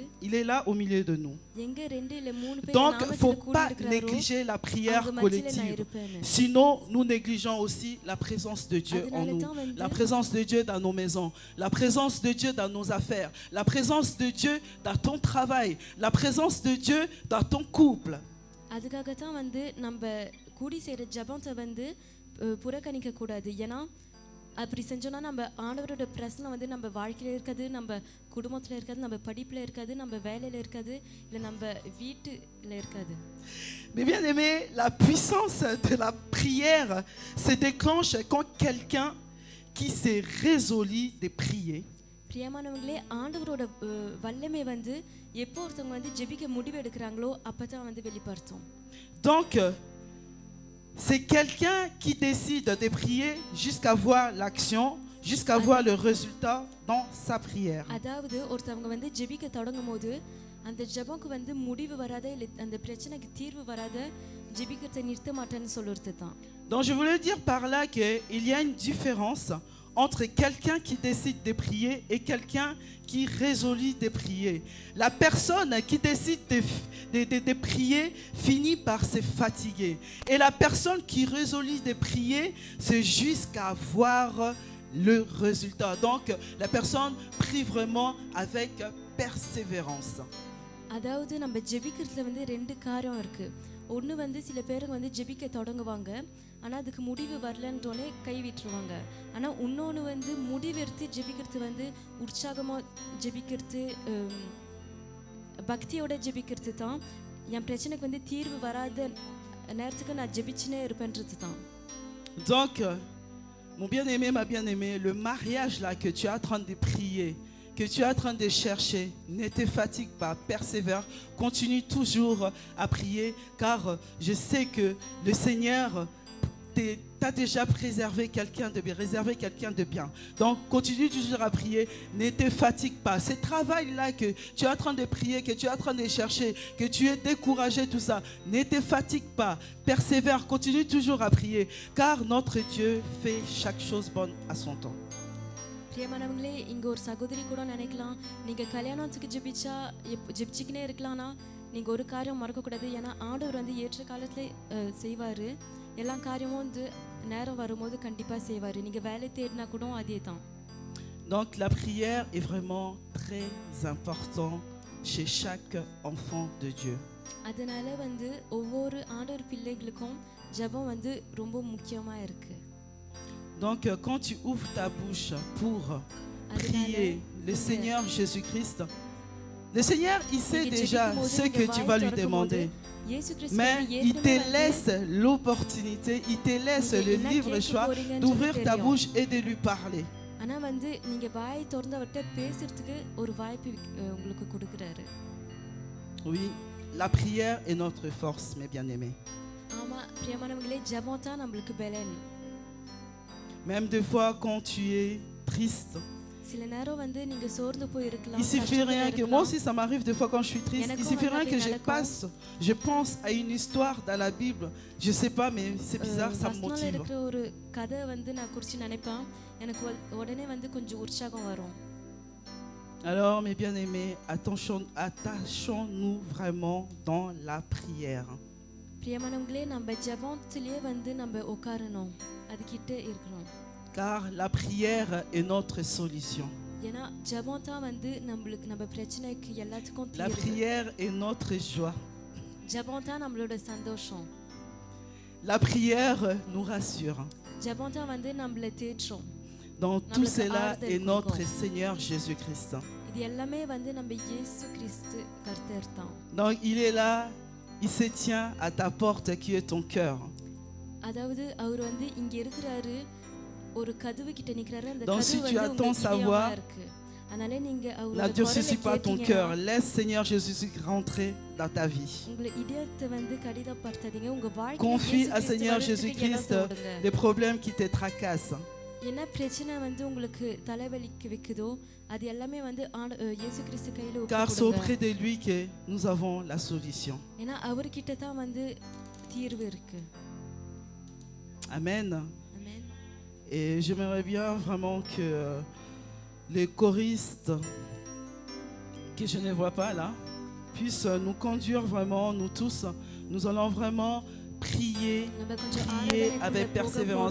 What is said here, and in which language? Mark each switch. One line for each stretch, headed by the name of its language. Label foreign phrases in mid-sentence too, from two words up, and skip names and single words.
French: Il est là au milieu de nous. Donc, il ne faut pas négliger la prière collective. Sinon, nous négligeons aussi la présence de Dieu en nous. La présence de Dieu dans nos maisons. La présence de Dieu dans nos affaires. La présence de Dieu dans ton travail. La présence de Dieu dans ton couple.
Tamil: அப்படி செஞ்சோம்னா நம்ம ஆண்டவரோட பிரசன்னம் வந்து நம்ம வாழ்க்கையில இருக்காது, நம்ம குடும்பத்துல இருக்காது, நம்ம படிப்புல இருக்காது, நம்ம வேலையில இருக்காது, இல்ல நம்ம வீட்டுல இருக்காது.
French: Mais bien aimé, la puissance de la prière se déclenche quand quelqu'un qui s'est résolu de prier.
Tamil: பிரியமானவங்களே, ஆண்டவரோட வல்லமை வந்து எப்போ ஒருத்தவங்க வந்து ஜெபிக்க முடிவு எடுக்கறாங்களோ அப்பதான் வந்து வெளிப்படுத்தும்.
French: Donc c'est quelqu'un qui décide de prier jusqu'à voir l'action, jusqu'à voir le résultat dans sa prière.
Tamil: அதாவது ஒருத்தவங்க வந்து ஜெபிக்க தொடங்கும்போது அந்த ஜெபம்க்கு வந்து முடிவு வராத, இல்ல அந்த பிரச்சனைக்கு தீர்வு வராத ஜெபிக்கத்தை நிறுத்த மாட்டேன்னு சொல்றது தான்.
French: Donc je voulais dire par là que il y a une différence entre quelqu'un qui décide de prier et quelqu'un qui résolut de prier. La personne qui décide de prier finit par se fatiguer. Et la personne qui résolut de prier, c'est jusqu'à voir le résultat. Donc la personne prie vraiment avec persévérance.
Tamil: அதாவது நம்ம ஜெபிக்கிறதுல வந்து ரெண்டு காரியம் இருக்கு. ஒன்று வந்து சில பேருக்கு வந்து ஜெபிக்க தொடங்குவாங்க, ஆனால் அதுக்கு முடிவு வரலன்றோடனே கை விட்டுருவாங்க. ஆனால் இன்னொன்று வந்து முடிவெடுத்து ஜெபிக்கிறது வந்து உற்சாகமாக ஜெபிக்கிறது, பக்தியோட ஜெபிக்கிறது தான் என் பிரச்சனைக்கு வந்து தீர்வு வராத நேரத்துக்கு நான் ஜெபிச்சுனே இருப்பேன்றது தான்.
French: Donc, mon bien-aimé, ma bien-aimée, le mariage là que tu es en train de prier, que tu es en train de chercher, ne te fatigue pas, persévère, continue toujours à prier, car je sais que le Seigneur t'a déjà réservé quelqu'un de bien. Donc, continue toujours à prier, ne te fatigue pas. Ce travail-là que tu es en train de prier, que tu es en train de chercher, que tu es découragé, tout ça, ne te fatigue pas, persévère, continue toujours à prier, car notre Dieu fait chaque chose bonne à son temps.
Tamil: பிரியமானவங்களே, இங்கே ஒரு சகோதரி கூட நினைக்கலாம், நீங்கள் கல்யாணத்துக்கு ஜெபிச்சுக்கினே இருக்கலாம்னா நீங்கள் ஒரு காரியம் மறக்கக்கூடாது. ஏன்னா ஆண்டவர் வந்து ஏற்ற காலத்தில் செய்வார். எல்லா காரியமும் வந்து நேரம் வரும்போது கண்டிப்பாக செய்வார். நீங்கள் வேலை தேடினா கூட அதே தான்.
French: Donc la prière est vraiment très importante chez chaque enfant de Dieu.
Tamil: அதனால வந்து ஒவ்வொரு ஆண்டவர் பிள்ளைகளுக்கும் ஜெபம் வந்து ரொம்ப முக்கியமாக இருக்கு.
French: Donc quand tu ouvres ta bouche pour prier le Seigneur Jésus-Christ, le Seigneur il sait déjà ce que tu vas lui demander. Mais il te laisse l'opportunité, il te laisse le libre choix d'ouvrir ta bouche et de lui parler.
Tamil: ஆனால் வந்து நீங்கள் வாய் திறந்து அவர்கிட்ட பேசுறதுக்கு ஒரு வாய்ப்பு உங்களுக்கு கொடுக்குறாரு.
French: Oui, la prière est notre force, mes bien-aimés.
Tamil: ஆமாம் பிரியமானவங்களே, ஜெபம் தான் நம்மளுக்கு பலன்.
French: Même des fois quand tu es triste,
Tamil: சில நேரம் வந்து நீங்க சோர்ந்து போய் இருக்கலாம்.
French: il suffit rien que moi aussi ça m'arrive des fois quand je suis triste, il suffit rien que je pense à une histoire dans la Bible, je sais pas mais c'est bizarre, ça me motive.
Tamil: இருக்கிற ஒரு கதை வந்து நான் குறிச்சு நினைப்பேன், எனக்கு உடனே வந்து கொஞ்சம் உற்சாகம் வரும்.
French: Alors mes bien-aimés, attachons-nous vraiment dans la prière.
Tamil: பிரியமானவங்களே, நம்ம ஜெபத்திலே வந்து நம்ம உட்காரணும், அதுக்கிட்ட இருக்கணும்.
French: Car la prière est notre solution.
Tamil: ஏன்னா ஜெபம் தான் வந்து நம்மளுக்கு நம்ம பிரச்சனைக்கு எல்லாத்துக்கும் தீர்வு.
French: La prière est notre joie.
Tamil: ஜெபம் தான் நம்மளோட சந்தோஷம்.
French: La prière nous rassure.
Tamil: ஜெபம் தான் வந்து நம்மளை தேற்றும்.
French: Dans tout cela est notre Seigneur Jésus-Christ.
Tamil: இது எல்லாமே வந்து நம்ம இயேசு கிறிஸ்து கர்த்தர் தான்.
French: Donc il est là, il se tient à ta porte qui est ton cœur.
Tamil: அதாவது அவர் வந்து இங்க இருக்கிறாரு, ஒரு கதவு கிட்ட நிக்கறாரு. அந்த
French: Donc si tu attends savoir,
Tamil: அதனால நீங்க அவரோட
French: n'adoucis pas ton cœur, laisse Seigneur Jésus rentrer dans ta vie.
Tamil: உங்க இதயத்தை வந்து கடினப்படுத்தாதீங்க, உங்க வாழ்க்கையை
French: confie à Seigneur Jésus-Christ les problèmes qui te tracassent.
Tamil: என்ன பிரச்சனை வந்து உங்களுக்கு தலைவலிக்கு வைக்குதோ அது எல்லாமே வந்து இயேசு கிறிஸ்து கையில ஒப்புக்கொடுங்க.
French: Car c'est auprès de lui que nous avons la solution.
Tamil: ஏன்னா அவர்கிட்ட தான் வந்து தீர்வு இருக்கு.
French: Amen. Amen. Et j'aimerais bien vraiment que les choristes que je ne vois pas là puissent nous conduire vraiment, nous tous. Nous allons vraiment prier avec persévérance.